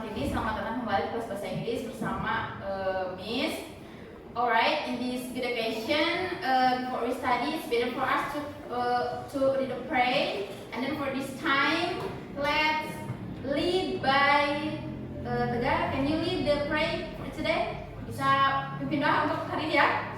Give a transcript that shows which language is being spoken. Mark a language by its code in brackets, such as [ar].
[id] Selamat datang kembali ke kelas bahasa Inggris bersama Miss. [en] Alright, in this good occasion, before we study, it's better for us to read a pray. And then for this time, let's lead by Tegar. Can you lead the pray for today? [id] Bisa pimpin doa untuk hari ini ya?